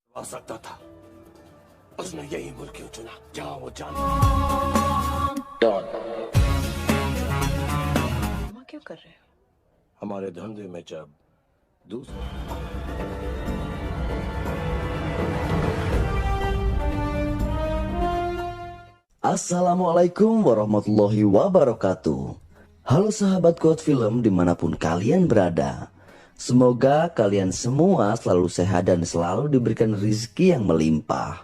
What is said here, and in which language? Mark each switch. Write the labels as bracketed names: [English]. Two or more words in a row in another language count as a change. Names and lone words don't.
[Hindi] आ सकता था। उसने यही मुल्क क्यों चुना जहां वो जान। डॉन वहाँ क्यों कर रहे हो? हमारे धंधे में जब दूसरा [Arabic] السلام عليكم ورحمة الله وبركاته. [Indonesian] Halo sahabat Quote Film dimanapun kalian berada. Semoga kalian semua selalu sehat dan selalu diberikan rezeki yang melimpah.